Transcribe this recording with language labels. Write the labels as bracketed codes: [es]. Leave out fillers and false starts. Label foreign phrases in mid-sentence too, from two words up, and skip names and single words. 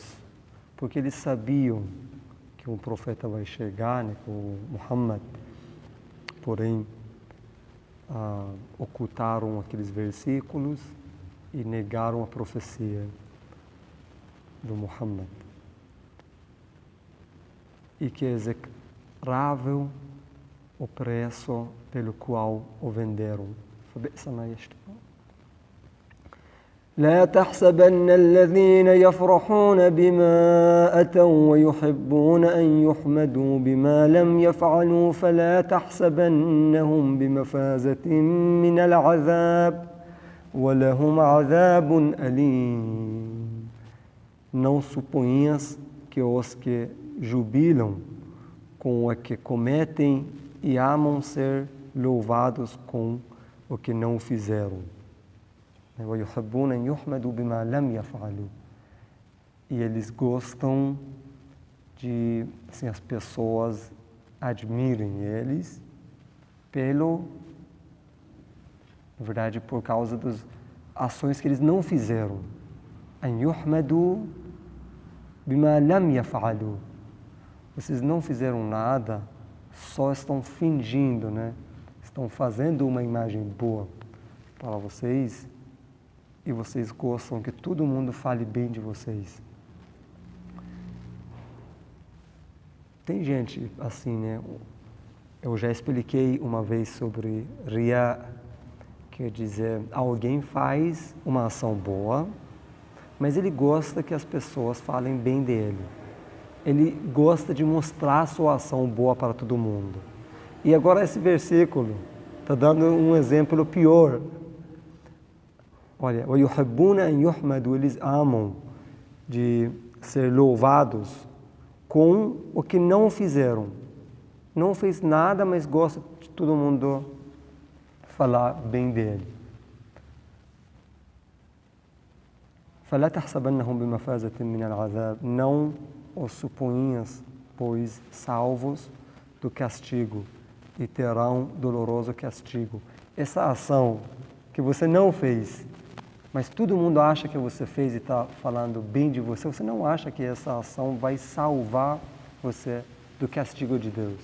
[pt] Porque eles sabiam que um profeta vai chegar, né, o Muhammad, porém, ocultaram aqueles versículos e negaram a profecia do Muhammad. E que é execrável o preço pelo qual o venderam. [ar] فبئس ما يشترون. لا تحسبن الذين يفرحون بما أتوا ويحبون أن يحمدوا بما لم يفعلوا فلا تحسبنهم بمفازة من العذاب ولهم عذاب أليم. [pt] Não suponhas que os que jubilam com o que cometem e amam ser louvados com o que não fizeram. E eles gostam de, assim, as pessoas admirem eles na verdade, por causa das ações que eles não fizeram. [ar] أن يحمدوا بما لم يفعلوا. [pt] Vocês não fizeram nada, só estão fingindo, né? Estão fazendo uma imagem boa para vocês e vocês gostam que todo mundo fale bem de vocês. Tem gente assim, né? Eu já expliquei uma vez sobre Riya, quer dizer, alguém faz uma ação boa, mas ele gosta que as pessoas falem bem dele. Ele gosta de mostrar a sua ação boa para todo mundo. E agora esse versículo está dando um exemplo pior. Olha, [ar] وَيُحِبُّونَ أَنْ يُحْمَدُوا. [pt] Eles amam de ser louvados com o que não fizeram. Não fez nada, mas gosta de todo mundo falar bem dele. [ar] فَلَا تَحْسَبَنَّهُمْ بِمَفَازَةٍ مِنَ الْعَذَابِ. [pt] Não os suponhas, pois, salvos do castigo, e terão doloroso castigo. Essa ação que você não fez, mas todo mundo acha que você fez e está falando bem de você, você não acha que essa ação vai salvar você do castigo de Deus.